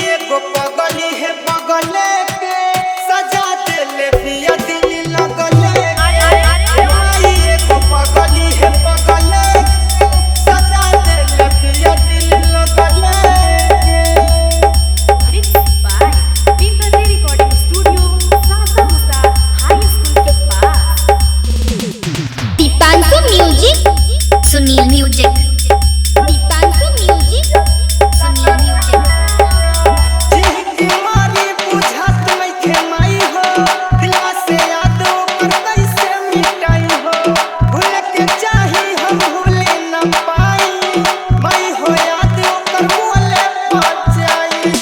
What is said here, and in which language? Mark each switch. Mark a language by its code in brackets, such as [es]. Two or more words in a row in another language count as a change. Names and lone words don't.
[bho] एगो पगली है पगले के सजा देले पिया दिल लगले माई एगो पगली है पगले सजा देले पिया दिल लगले। [en] Mixed by Pingali Recording Studio, Sasa Musa High School [bho] के पास। दीपांशु म्यूजिक, सुनील म्यूजिक। दीपांशु म्यूजिक, सुनील म्यूजिक। जिंदगी मारी बुझात नइखे माई हो दिलवा से यादो कर कैसे मिटाई हो भूले के चाही हम भूले न पाई माई हो यादो कर बोले बचाई।